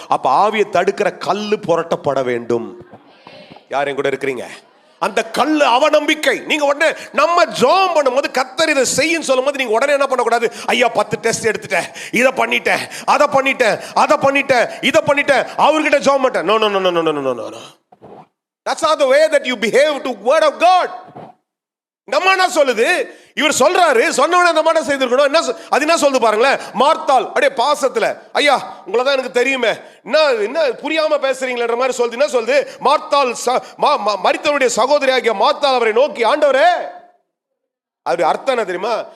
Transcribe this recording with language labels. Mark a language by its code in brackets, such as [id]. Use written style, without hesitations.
[ta] அப்ப ஆவியை தடுக்கிற கல்லு புரட்டப்பட வேண்டும். யாரும் கூட இருக்கிறீங்க? அந்த கல்லு அவநம்பிக்கை. நீங்க உடனே நம்ம ஜெபம் பண்ணும்போது கர்த்தர் இதை செய்யும் சொல்லும் போது நீங்க உடனே என்ன பண்ணக்கூடாது? ஐயா 10 டெஸ்ட் எடுத்துட்டேன், இதை பண்ணிட்டேன், அதை பண்ணிட்டேன், இதை பண்ணிட்டேன், அவர்கிட்ட ஜெபம் பண்ணிட்டேன். [en] No no no no no no no. That's not the way that you behave to word of God. [ta] நம்ம என்ன சொல்லுது? இவர் சொல்றாரு, சொன்னவனே நம்ம என்ன செய்திருக்கணும்? அது என்ன சொல்லுது பாருங்களேன். மார்த்தாள் அப்படியே பாசத்துல, ஐயா உங்களை தான் எனக்கு தெரியுமே, என்ன புரியாம பேசுறீங்களேன்ற மாதிரி சொல்லுது. என்ன சொல்லுது? மார்த்தாள் மரித்தவனுடைய சகோதரி ஆகிய மார்த்தாள் அவரை நோக்கி, ஆண்டவரே, அது அர்த்தம் என்ன தெரியுமா?